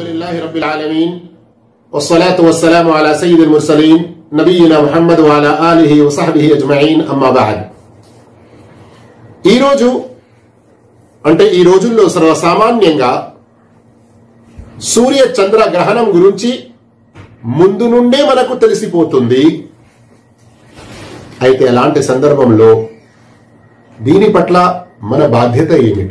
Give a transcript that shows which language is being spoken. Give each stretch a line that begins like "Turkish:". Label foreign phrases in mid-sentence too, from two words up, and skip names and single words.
Arabic: الحمد لله رب العالمين والصلاة والسلام على سيد المرسلين نبينا محمد وعلى آله وصحبه أجمعين أما بعد.
Telugu: ఈ రోజు అంటే ఈ రోజుల్లో సర్వసామాన్యంగా సూర్య చంద్ర గ్రహణం గురించి ముందు నుండే మనకు తెలిసిపోతుంది. అయితే అలాంటి సందర్భంలో దీని పట్ల మన బాధ్యత ఏమిటి?